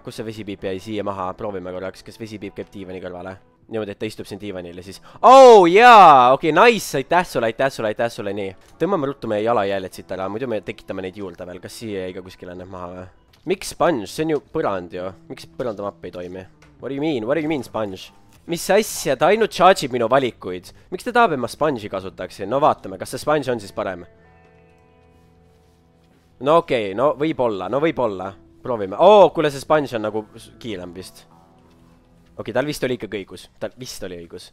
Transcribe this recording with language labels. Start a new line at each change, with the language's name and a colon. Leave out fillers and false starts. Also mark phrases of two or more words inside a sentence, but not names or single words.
Estonian: Kus see vesipiip jäi siia maha? Proovime korraks, kas vesipiip käib diivani kõrvale. Niimoodi, et ta istub siin diivanile siis. Jaa! Okei, nice! Aitäh sulle, nii. Tõmbame ruttu meie jalajäljed siit ära, muidu me tekitame neid juurde veel. Kas siia jäi ka kuskile need maha, vä? Miks sponge? See on ju põrand ju. Miks põrandamapp ei toimi?
English: What do you mean sponge?
Estonian: Mis asja, ta ainult charge'ib minu valikuid. Miks ta tahab, et ma sponge'i kasutaksin? No vaatame, kas see sponge on siis parem? No okei, no võib-olla. Proovime. Kuule, see sponge on nagu kiirem vist. Okei, tal vist oli ikkagi õigus.